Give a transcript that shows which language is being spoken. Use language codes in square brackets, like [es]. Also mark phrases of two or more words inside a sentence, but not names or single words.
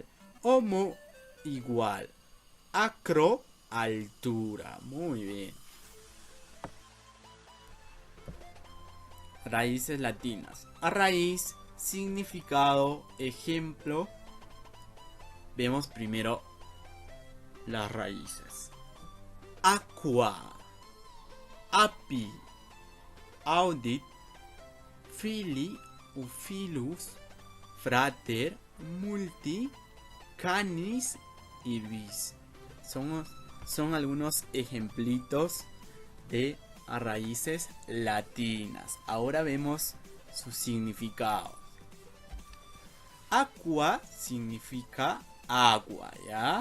[es] Homo, igual. Acro, altura. Muy bien. Raíces latinas. A raíz, significado, ejemplo. Vemos primero las raíces. [la] Aqua. api, audit, fili, filus, frater, multi, canis y vis. [es] Son algunos ejemplitos de raíces latinas. Ahora vemos su significado. Aqua significa agua, ¿ya?